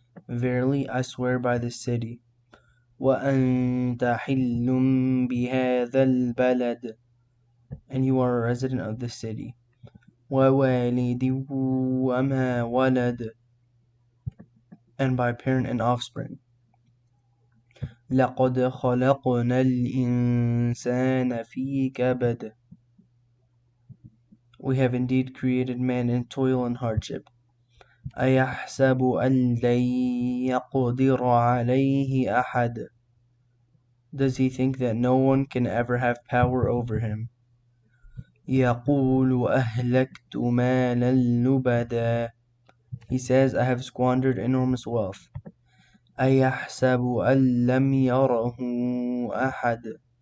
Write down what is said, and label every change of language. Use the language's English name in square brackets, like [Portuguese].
[English] Verily I swear by this city. [Arabic] وأنت حل بهذا البلد. [English] And you are a resident of this city. [Arabic] ووالد وما ولد. [English] And by parent and offspring. [Arabic] لقد خلقنا الإنسان في كبد. [English] We have indeed created man in toil and hardship. [Arabic] أيحسب أن لن يقدر عليه أحد. [English] Does he think that no one can ever have power over him? [Arabic] يقول أهلكت مالا لبدا. [English] He says, I have squandered enormous wealth. [Arabic] أيحسب أن لم يره أحد.